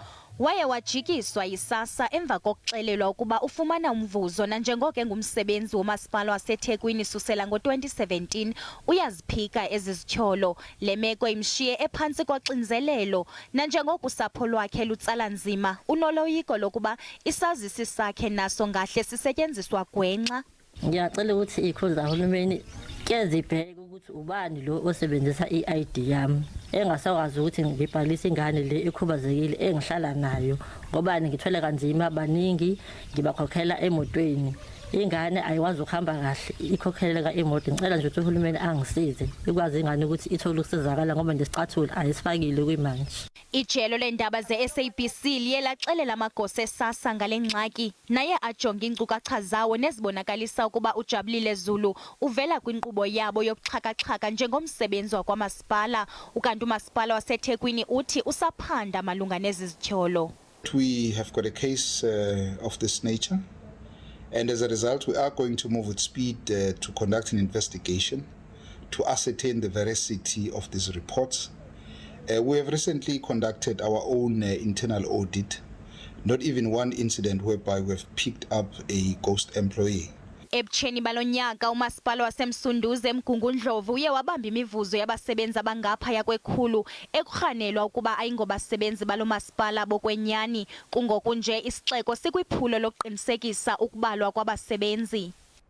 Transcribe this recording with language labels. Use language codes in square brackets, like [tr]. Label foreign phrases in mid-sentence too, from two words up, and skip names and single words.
[xh] Waye wajikiswa yiSASSA emva kokuxelelwa ukuba ufumana umvuzo nanjengoko engumsebenzi womasipala waseThekwini susela ngo-2017 uyaziphika ezizityholo. Le meko imshiye ephantsi koxinzelelo nanjengoko usapho lwakhe lutsala nzima unoloyiko lokuba isazisi sakhe naso ngahle sisetyenziswa gwenxa. [zu] Ngiyacela ukuthi izikhulu zahulumeni ke zibheke ukuthi ubani lo osebenzisa i-ID yami engasakwazi ukuthi ngibhalise ingane le ekhubazekile engihlala nayo ngoba ngithwele kanzima baningi ngibakhokhela emotweni. Ingane ayikwazi ukuhamba kahle ikhokhelela emoto. Ngicela nje ukuthi uhulumeni angisize ikwazi ingane ukuthi ithole ukusizakala ngoba nesicathulo ayisifakile kwimanje. [xh] Ijelo leendaba ze-SABC liye laxelela amagosa eSASSA ngale ngxaki naye ajonga iinkcukacha zawo nezibonakalisa ukuba Ujabulile Zulu uvela kwinkqubo yabo yokuxhaka-xhaka njengomsebenzi wakwamasipala, ukanti umasipala waseThekwini uthi usaphanda malunga nezizityholo. [en] We have got a case of this nature. And as a result, we are going to move with speed to conduct an investigation to ascertain the veracity of these reports. We have recently conducted our own internal audit, not even one incident whereby we have picked up a ghost employee. [xh] Ebutsheni balonyaka umasipala wasemsunduze eMgungundlovu uye wabamba imivuzo yabasebenzi abangaphaya kwekhulu ekurhanelwa ukuba ayingobasebenzi balo masipala bokwenyani. Kungokunje isixeko sikwiphulo lokuqinisekisa ukubalwa kwabasebenzi.